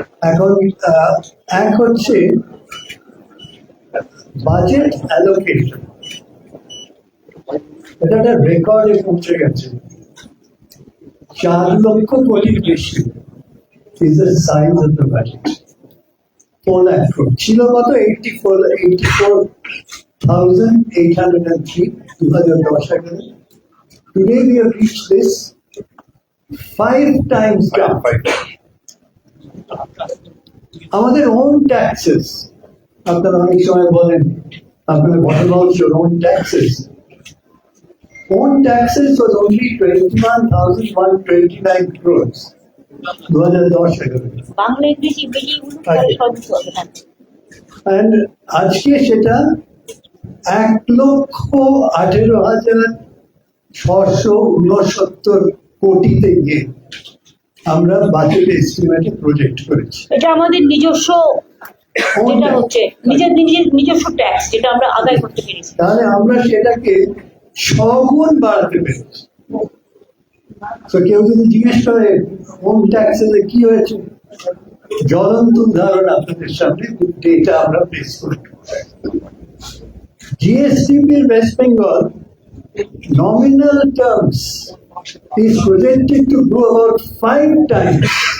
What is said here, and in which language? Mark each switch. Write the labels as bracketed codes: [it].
[bn] এখন এক হচ্ছে বাজেট অ্যালোকেশন, এটা একটা রেকর্ডে পৌঁছে গেছে 4 লক্ষ কোটির বেশি [en] is the size of the budget. [bn] 4 lakh crore ছিল কত 84,803 2010 সালে। [en] Today we have reached this 5 times jump. [bn] আমাদের ওন ট্যাক্সেস, আপনারা অনেক সময় বলেন [en] what about your own taxes? Own taxes was only 21,129 crores. 2010 [bn] Bangla ইংরেজি মিলিয়ে তাহলে সব কিছু হবে না। and আজকে সেটা 1,18,669 কোটিতে গিয়ে আমরা বাজেট এস্টিমেটে প্রজেক্ট করেছি। এটা আমাদের নিজস্ব যেটা হচ্ছে নিজস্ব ট্যাক্স যেটা আমরা আদায় করতে পেরেছি। তাহলে আমরা সেটাকে 6 গুণ বাড়াতে পেরেছি। তো কেউ যদি জিজ্ঞেস করে হোম ট্যাক্সে কি হয়েছে, জ্বলন্ত উদাহরণ আপনাদের সামনে ডেটা আমরা পেশ করি। [en] GSTP West Bengal nominal terms is projected to grow about 5 times.